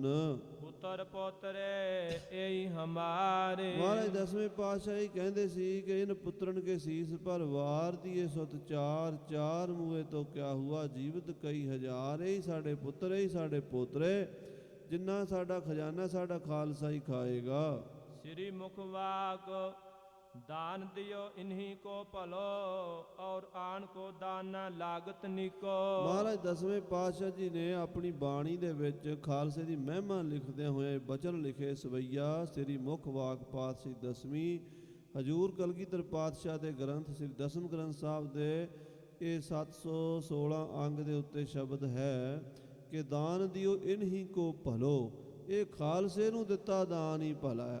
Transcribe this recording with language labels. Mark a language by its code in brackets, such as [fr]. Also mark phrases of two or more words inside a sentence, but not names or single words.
[pa] ਪੁੱਤਰ ਪੋਤਰੇ ਇਹੀ ਹਮਾਰੇ, ਮਹਾਰਾਜ 10ਵੇਂ ਪਾਤਸ਼ਾਹ ਹੀ ਕਹਿੰਦੇ ਸੀ ਕਿ [hi] इन पुत्रन के सीस पर वार दीए सुत चार, चार मूए तों किआ हुआ जीवत कई हज़ार। [pa] ਇਹੀ ਸਾਡੇ ਪੁੱਤਰ, ਇਹੀ ਸਾਡੇ ਪੋਤਰੇ, ਜਿੰਨਾ ਸਾਡਾ ਖਜ਼ਾਨਾ ਸਾਡਾ ਖਾਲਸਾ ਹੀ ਖਾਏਗਾ। [hi] श्री मुखवाक दान दियो इन्हीं को भलो, और आन को दान न लागत निको। [pa] ਮਹਾਰਾਜ 10ਵੇਂ ਪਾਤਸ਼ਾਹ ਜੀ ਨੇ ਆਪਣੀ ਬਾਣੀ ਦੇ ਵਿੱਚ ਖਾਲਸੇ ਦੀ ਮਹਿਮਾ ਲਿਖਦਿਆਂ ਹੋਏ ਬਚਨ ਲਿਖੇ। ਸਵਈਆ ਸ੍ਰੀ ਮੁਖਵਾਕ ਪਾਤਸ਼ਾਹੀ 10ਵੀਂ ਹਜੂਰ ਕਲਗੀਧਰ ਪਾਤਸ਼ਾਹ ਦੇ ਗ੍ਰੰਥ ਸ੍ਰੀ ਦਸਮ ਗ੍ਰੰਥ ਸਾਹਿਬ ਦੇ ਇਹ 716 ਅੰਗ ਦੇ ਉੱਤੇ ਸ਼ਬਦ ਹੈ ਕਿ [hi] दान दियो इनही को भलो, [pa] ਇਹ ਖਾਲਸੇ ਨੂੰ ਦਿੱਤਾ ਦਾਨ ਹੀ ਭਲਾ ਹੈ।